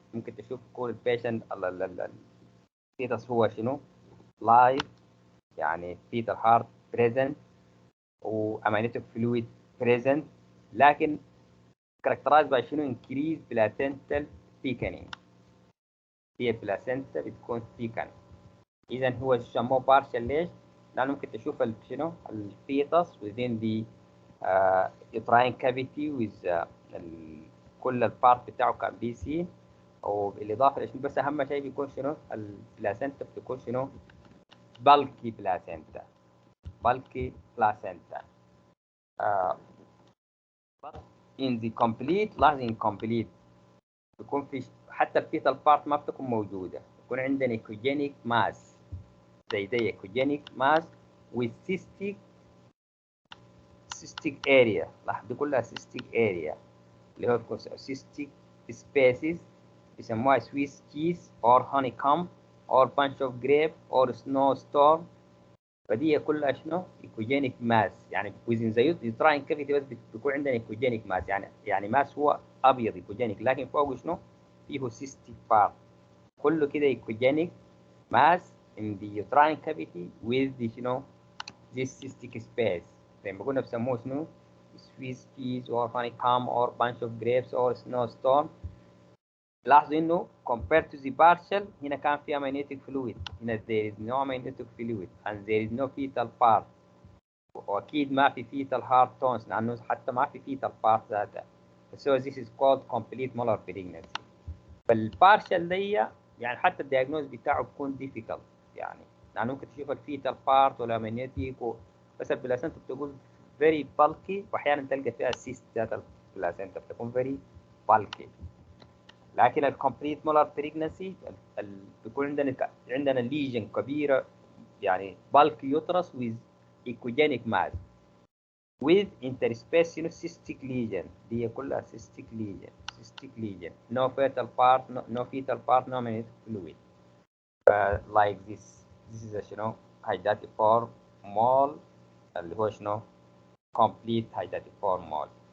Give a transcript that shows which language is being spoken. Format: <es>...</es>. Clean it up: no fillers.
<ar>ممكن تشوف كل patient الفيتس هو شنو live، يعني</ar> <en>fetal heart present</en> <ar>و</ar> <en>amniotic fluid present،</en> <ar>لكن characterized by شنو</ar> <en>increase placental thickening.</en> <ar>هي البلاسنتا بتكون thicken. إذا هو سموه partial ليش؟ لأنه ممكن تشوف شنو الفيتس</ar> <en>within the uterine cavity</en> <ar>with كل البارت بتاعه كان بي سي، وبالإضافة لشنو بس أهم شيء بيكون شنو البلاسنتا بتكون شنو</ar> <en>bulky placenta. bulky placenta.</en> <ar>But in the complete لاحظ incomplete بيكون في حتى الفيتال بارت ما بتكون موجودة، بيكون عندنا ecogenic mass زي دي</ar> <en>ecogenic mass with cystic area.</en> <ar>لاحظ دي كلها</ar> <en>cystic area اللي هو cystic spaces بيسموها Swiss cheese or honeycomb or bunch of grape or snowstorm.</en> <ar>فدي كلها شنو ecogenic mass، يعني</ar> <en>within the uterine cavity</en> <ar>بس بيكون عندنا ecogenic mass، يعني ماس هو ابيض ecogenic، لكن فوقه شنو فيه cystic part. كله كده</ar> <en>ecogenic mass in the uterine cavity with the شنو this cystic space.</en> <ar>زي ما قلنا بسموه شنو</ar> <en>Swiss cheese or honeycomb or bunch of grapes or snowstorm.</en> <ar>لاحظوا انه</ar> <en>compared to the partial</en> <ar>هنا كان في</ar> <en>amniotic fluid، هنا there is no amniotic fluid and there is no fetal part،</en> <ar>واكيد ما في</ar> <en>fetal heart tones</en> <ar>لانه حتى ما في</ar> <en>fetal part ذاتها. so this is called complete molar pregnancy.</en> <ar>فالبارشل دي يعني حتى الدياجنوز بتاعه بيكون difficult، يعني لانه ممكن تشوف الفيتال بارت ولا amniotic بس البلاسنتا بتقول</ar> <en>very bulky،</en> <ar>واحيانا تلقى فيها cyst ذات البلاسنتا بتكون very bulky. لكن الكومبليت مولار بريجنسي بيكون عندنا ليجن كبيره، يعني بالك يوترس</ar> <en>with ecogenic mass with interspace cystic lesion.</en> <ar>دي كلها</ar> <en>cystic lesion no fetal part no amniotic fluid. like this is شنو hydatid mole</en> <ar>اللي هو</ar> <en>شنو complete hydatid mole.</en>